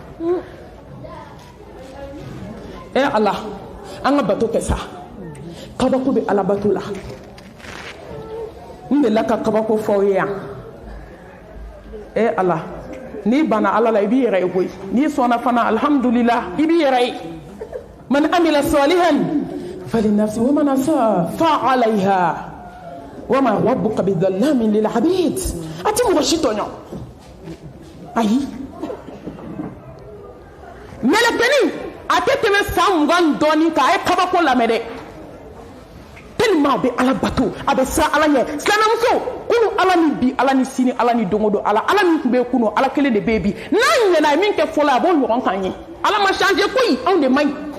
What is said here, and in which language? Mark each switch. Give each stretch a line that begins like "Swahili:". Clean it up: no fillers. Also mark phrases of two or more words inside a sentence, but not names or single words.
Bambara: ala an ka bato kɛ sa kabako bɛ ala bato la n delila ka kabako fɔ aw ye yan ala n'i banna ala la i b'i yɛrɛ ye koyi n'i sɔnna fana alhamdulillah i b'i yɛrɛ ye
Arabic: من عمل صالحا فلنفسه ومن أساء فعليها وما ربك بظلام للعبيد
Bambara: a tɛ mɔgɔ si tɔɲɔ ayi mɛlɛkɛnin a tɛ tɛmɛ san 20 dɔɔnin kan a ye kabako lamɛn dɛ tellement a bɛ ala bato a bɛ siran ala ɲɛ silamɛmuso kunu ala ni bi ala ni sini ala ni don o don ala min tun bɛ yen kunu ala kelen de bɛ yen bi n'a ɲɛna a ye min kɛ fɔlɔ a b'o ɲɔgɔn kan ye ala ma changer koyi anw de man ɲi